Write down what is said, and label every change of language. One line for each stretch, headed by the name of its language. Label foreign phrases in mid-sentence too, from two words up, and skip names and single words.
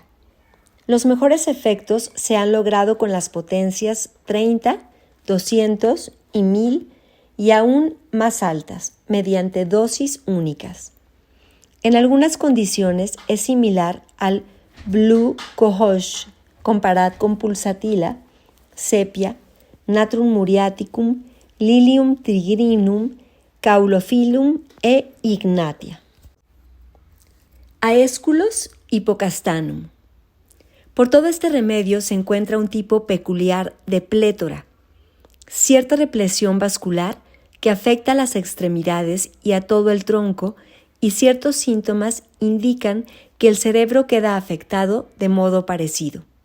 Spanish: Los mejores efectos se han logrado con las potencias 30, 200 y 1000 y aún más altas, mediante dosis únicas. En algunas condiciones es similar al Blue Cohosh, comparad con pulsatila, sepia, natrum muriaticum, lilium tigrinum, caulophyllum e ignatia. Aesculus hipocastanum. Por todo este remedio se encuentra un tipo peculiar de plétora, cierta represión vascular que afecta a las extremidades y a todo el tronco, y ciertos síntomas indican que el cerebro queda afectado de modo parecido.